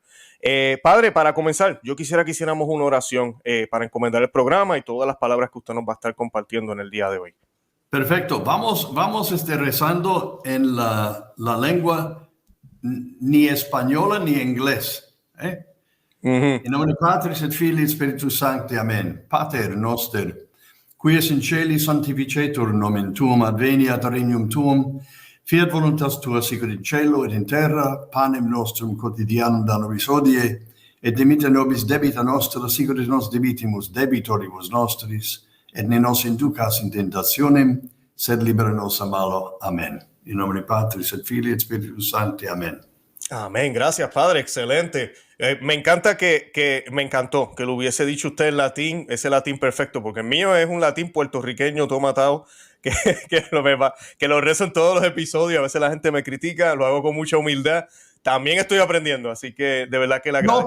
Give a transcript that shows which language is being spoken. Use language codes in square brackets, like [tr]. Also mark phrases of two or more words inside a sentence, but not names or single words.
[es] Padre, para comenzar, yo quisiera que hiciéramos una oración para encomendar el programa y todas las palabras que usted nos va a estar compartiendo en el día de hoy. Perfecto. Vamos rezando en la lengua ni española ni inglés. [la] In nomine Patris et Filii et Spiritus Sancti. Amen. Pater noster, qui es in celi sanctificetur nomen tuum, adveniat regnum tuum, fiat voluntas tua sicut in cielo et in terra, panem nostrum quotidianum da nobis hodie, et dimitte nobis debita nostra, sicut et nos debitimus debitoribus nostris, et ne nos inducas in tentationem, sed libera nos a malo. Amen. In nomine Patris et Filii et Spiritus Sancti. Amen. [es] Amén. Gracias, padre. Excelente. Me encantó que lo hubiese dicho usted en latín, ese latín perfecto, porque el mío es un latín puertorriqueño todo matado, que lo rezo en todos los episodios. A veces la gente me critica, lo hago con mucha humildad. También estoy aprendiendo, así que de verdad que la agradezco.